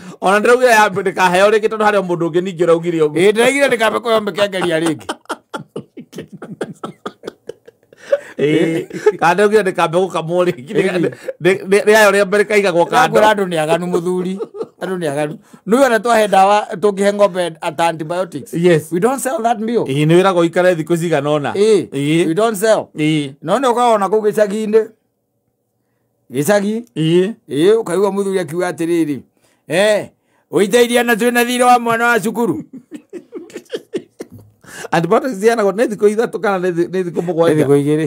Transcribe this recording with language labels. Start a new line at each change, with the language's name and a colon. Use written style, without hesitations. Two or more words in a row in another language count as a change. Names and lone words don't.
Kikuyu: Ona ndĩraugire ndĩkaheo rĩngĩ tondũ harĩ mũndũ ũngĩ ningĩ ũraugire ũguo. Ndĩraigire ndĩkambe kũheo mĩkengeria rĩngĩ. Kana ndĩraugire ndĩkambe gũkamwo rĩngĩ. Rĩayo rĩa mbere kaigagwo kando. Andũ nĩ aganu mũthuri. Andũ nĩ aganu. Nĩwe ona twahe ndawa tũngĩhe ng'ombe antibiotics.
English: Yes. We don't sell that meal.
Kikuyu: Nĩ wĩragwo ikare thikũ cigana ũna.
English: We don't sell.
Kikuyu: No nĩ ũkoragwo na kũu gĩcagi-inĩ. Gĩcagi. Ũkaigua mũthuri akiuga atĩrĩrĩ. Ũiteirie na twĩna thirĩ wa mwana wa cukuru. Antibiotics cianagwo nĩ thikũ ithatũ kana nĩ thikũ mũgwanja. Thikũ igĩrĩ.